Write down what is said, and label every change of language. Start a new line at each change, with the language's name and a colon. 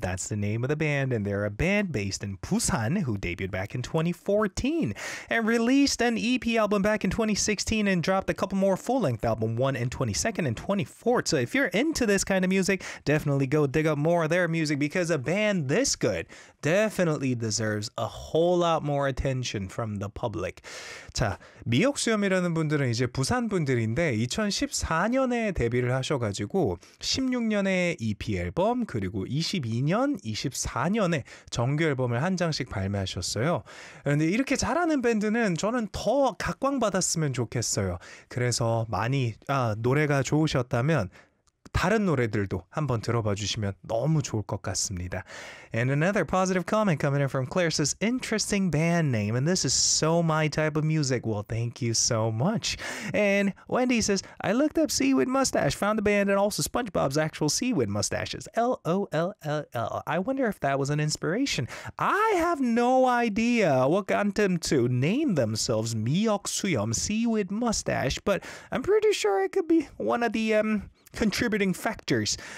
English: That's the name of the band. And they're a band based in Busan who debuted back in 2014 and released an EP album back in 2016 and dropped a couple more full-length album, one in 22nd and 24th. So if you're into this kind of music, definitely go dig up more of their music, because a band this good definitely deserves a whole lot more attention from the public.
Korean: 자, 미역수염이라는 분들은 이제 부산 분들인데 2014년에 데뷔를 하셔가지고 16년에 EP 앨범, 그리고 22년, 24년에 정규 앨범을 한 장씩 발매하셨어요. 그런데 이렇게 잘하는 밴드는 저는 더 각광받았으면 좋겠어요. 그래서 많이 노래가 좋으셨다면 다른 노래들도 한번 들어봐 주시면 너무 좋을 것 같습니다.
English: And another positive comment coming in from Claire says, interesting band name, and this is so my type of music. Well, thank you so much. And Wendy says, I looked up Seaweed Mustache, found the band, and also SpongeBob's actual seaweed mustaches. LOLLL. I wonder if that was an inspiration. I have no idea what got them to name themselves 미역 수염, Seaweed Mustache, but I'm pretty sure it could be one of the contributing factors.